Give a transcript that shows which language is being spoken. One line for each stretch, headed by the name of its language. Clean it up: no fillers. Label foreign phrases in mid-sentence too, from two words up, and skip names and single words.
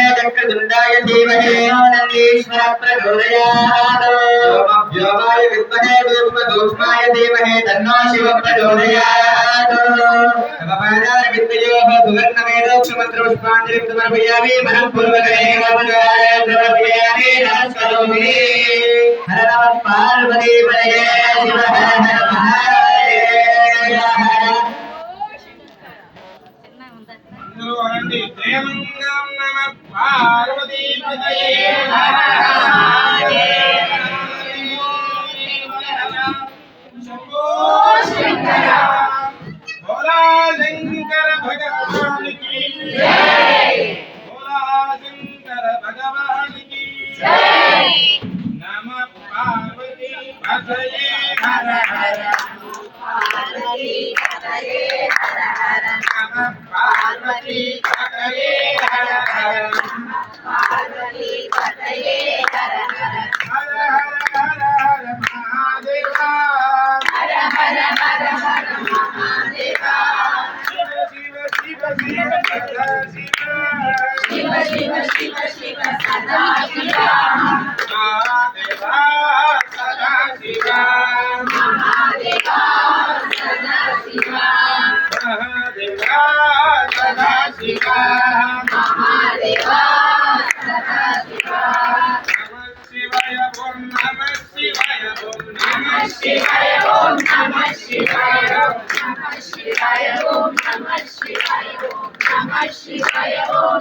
Sanskrit: चक्रतुण्डाय धीमहि नन्दीश्वरः प्रचोदयात् व्योमाय विद्महे धूष्माय धीमहि तन्नो शिवः प्रचोदयात् नमः विद्मयोः सुवर्णमेधोक्षमन्त्रपुष्पाञ्जलिं समर्पयामि मनःपूर्वकमेव समर्पयामि नमस्करोमि हर नमः पार्वतीपतये शिव हर हर महादेव
Telugu: అందరూ అనండి దేవంగం
Sanskrit: नमः पार्वतीपतये
Telugu: హర హర మహాదేవ శంభో శంకర భోలా శంకర భగవాన్
Hindi: की जय भोला शंकर भगवान की जय
Sanskrit: नमः पार्वती पतये हर हर पार्वती पतये हर हर नमः पार्वती पतये हर हर पार्वती पतये हर हर हर हर हर हर महादेवा हर हर हर हर महादेवा शिव शिव शिव शिव सदा शिव शिव शिव शिव शिव सदा शिव महादेवा सदा शिव महादेवा सदा शिव महादेवा सदा शिव महादेवा सदा शिव नमः शिवाय ओम नमः शिवाय ओम नमः शिवाय नमः शिवाय ओम नमः शिवाय नमः शिवाय ओम